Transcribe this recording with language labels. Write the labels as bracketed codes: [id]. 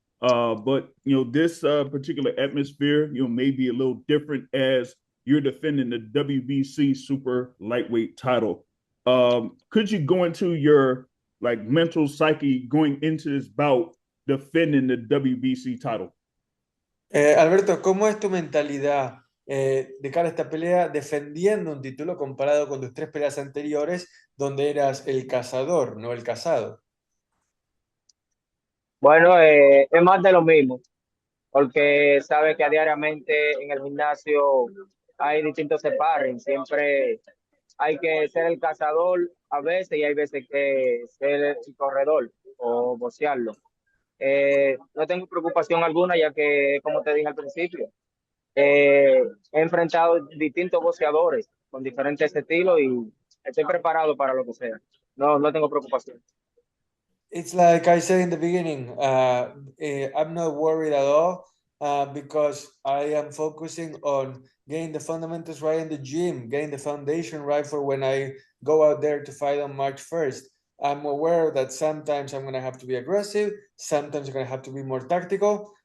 [en] But, this particular atmosphere, may be a little different as you're defending the WBC super lightweight title. Could you go into your mental psyche going into this bout defending the WBC title? [es] Alberto, ¿cómo es tu mentalidad de cara a esta pelea defendiendo un título comparado con tus 3 peleas anteriores donde eras el cazador, no el cazado? Bueno, es más de lo mismo, porque sabe que diariamente en el gimnasio hay distintos sparring, siempre hay que ser el cazador a veces y hay veces que ser el corredor o bocearlo. No tengo preocupación alguna, ya que, como te dije al principio, he enfrentado distintos boxeadores con diferentes estilos y estoy preparado para lo que sea. No tengo preocupación. [en] It's like I said in the beginning, I'm not worried at all because I am focusing on getting the fundamentals right in the gym, getting the foundation right for when I go out there to fight on March 1st. I'm aware that sometimes I'm going to have to be aggressive, sometimes I'm going to have to be more tactical.